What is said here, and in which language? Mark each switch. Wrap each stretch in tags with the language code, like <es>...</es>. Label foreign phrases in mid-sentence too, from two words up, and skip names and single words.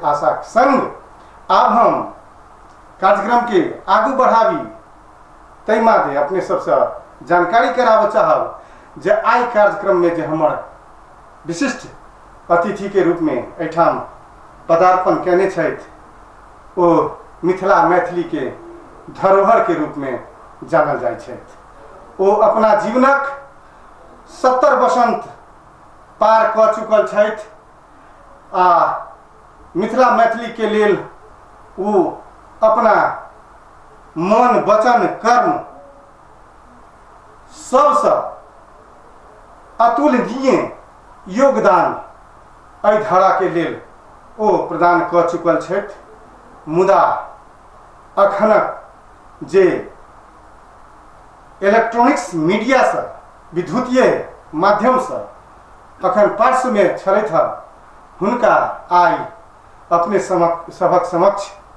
<mai>आशा संग अब हम कार्यक्रम के आगू बढ़ावी तै मादे अपने सबसे जानकारी कराब चाहब जे आई कार्यक्रम में जे हमर विशिष्ट अतिथि के रूप में एठाम पदार्पण केने छथि ओ मिथिला मैथिली के धरोहर के रूप में जानल जाइ छथि। ओ अपना जीवनक 70 वसंत पार क चुकल छथि आ मिथिला मैथिली के लेल ओ अपना मन वचन कर्म सबसे अतुलनीय योगदान एहि धारा के लेल ओ प्रदान क चुकल छथि। मुदा अखनक जे</mai> <en>electronics media</en> <mai>से विद्युतीय माध्यम से अखन पार्श्व में छलैथ हुनका आई अपने सभक समक्ष</mai>